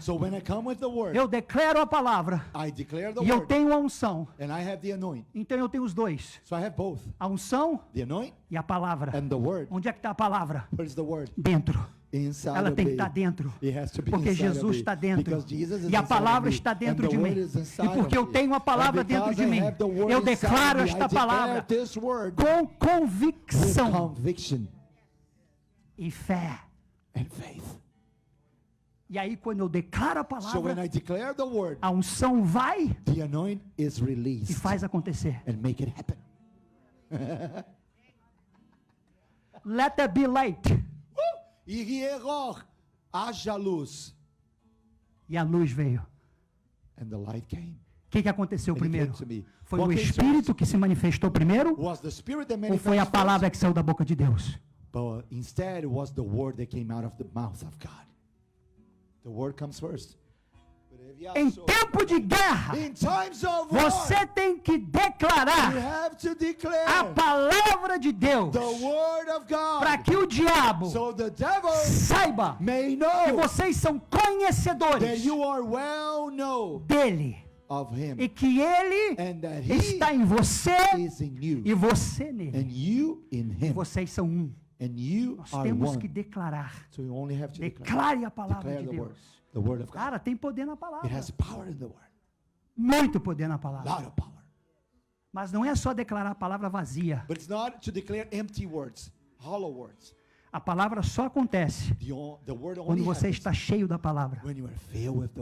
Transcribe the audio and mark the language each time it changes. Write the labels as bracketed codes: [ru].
[en] So when I come with the word, [pt] eu declaro a palavra, [en] I declare the [pt] e eu [en] word, [pt] tenho a unção. [en] and I have the anointing. [pt] Então eu tenho os dois, [en] So I have both, [pt] a unção [en] the anointing [pt] e a palavra. [en] and the word. [pt] Onde é que está a palavra? [en] Where's the word? [pt] Dentro. [en] Inside [pt] Ela [en] of [pt] tem que [en] me. [pt] estar dentro. [en] It has to be [pt] Porque [en] inside of [pt] Jesus [en] me. [pt] está dentro. [en] Because Jesus is [pt] E a [en] inside [pt] palavra [en] of me. [pt] está dentro [en] And [pt] de [en] the [pt] mim. [en] word is [pt] E [en] inside [pt] porque [en] of [pt] eu [en] me. [pt] tenho a palavra [en] And [pt] dentro [en] because [pt] de [en] I [pt] mim, [en] have the word [pt] eu [en] inside [pt] declaro [en] of me, [pt] esta [en] I declare [pt] palavra [en] this word [pt] com [en] with [pt] convicção [en] conviction [pt] e fé. [en] and faith. [pt] E aí, quando eu declaro a [en] So when [pt] palavra, [en] I declare the word, [pt] a unção vai [en] the anointing is [pt] e [en] released [pt] faz acontecer. [en] and make it happen. Let there be light. [pt] Irieror, haja luz. E a luz veio. [en] And the light came. [pt] O que aconteceu [en] And it [pt] primeiro? [en] came to me. [pt] Foi [en] What [pt] o [en] came [pt] Espírito que se manifestou primeiro? [en] Was the spirit that [pt] Ou foi a [en] manifested [pt] palavra [en] first? [pt] que saiu da boca de Deus? [en] But instead it was the word that came out of the mouth of God. The word comes first. [pt] Em tempo de guerra, [en] In times of war, [pt] você tem que [en] you [pt] declarar [en] have to [pt] a [en] declare [pt] palavra de Deus [en] the word of [pt] para [en] God, [pt] que o diabo [en] so the devil [pt] saiba [en] may [pt] que [en] know [pt] vocês são [en] that [pt] conhecedores [en] you are well known [pt] dele [en] of him, [pt] e que ele [en] and that he [pt] está em você [en] is in you, [pt] e você nele. [en] and you in [pt] E [en] him, [pt] vocês são um. [en] and you [pt] Nós [en] are [pt] temos que [en] one. [pt] declarar. [en] So you only have to declare. [pt] Declare a palavra [en] Declare [pt] de [en] the word. [pt] Deus. [en] The word of God. [pt] Cara, tem poder na [en] It [pt] palavra. [en] has power in the word. [pt] Muito poder na [en] A [pt] palavra. [en] lot of power. [pt] Mas não é só declarar a palavra vazia. [en] But it's not to declare empty words, hollow words. [pt] A palavra só acontece [en] The word only [pt] quando você [en] happens [pt] está cheio da palavra. [en] when you are filled with the